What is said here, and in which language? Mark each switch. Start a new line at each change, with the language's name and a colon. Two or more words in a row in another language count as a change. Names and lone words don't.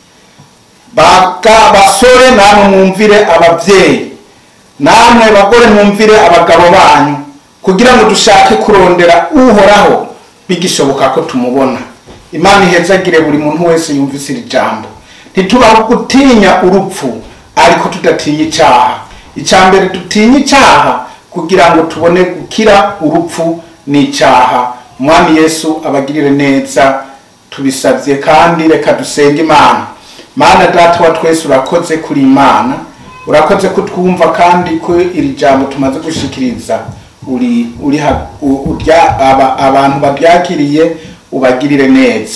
Rundi: Basore namwe mwumvire abavyeyi, namwe bagore mwumvire abagabo banyu, kugira ngo dushake kurondera Uhoraho bigishoboka ko tumubona. Imana ihezagire buri muntu wese yumvise iri jambo. Ntitubaho gutinya urupfu, ariko tudatinya icyaha. Icyambere dutinya icyaha kugira ngo tubone gukira urupfu n'icyaha. Umwami Yesu abagirire neza tubisabye, kandi reka dusenge Imana. Mana data wa twese, urakoze kuri Imana, urakoze kutwumva, kandi ko iri jambo tumaze gushikiriza abantu babyakiriye ubagirire neza.